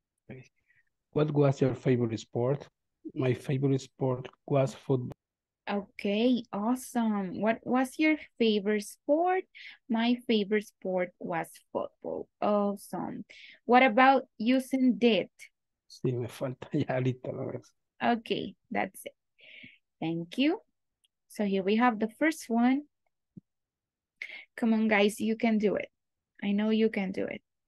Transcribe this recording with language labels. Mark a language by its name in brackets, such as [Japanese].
[English] Okay. What was your favorite sport? My favorite sport was football. Okay, awesome. What was your favorite sport? My favorite sport was football. Awesome. What about using did? [Spanish] Sí, me falta ya ahorita la vez. [English] Okay, that's it. Thank you. So here we have the first one. Come on, guys, you can do it. I know you can do it.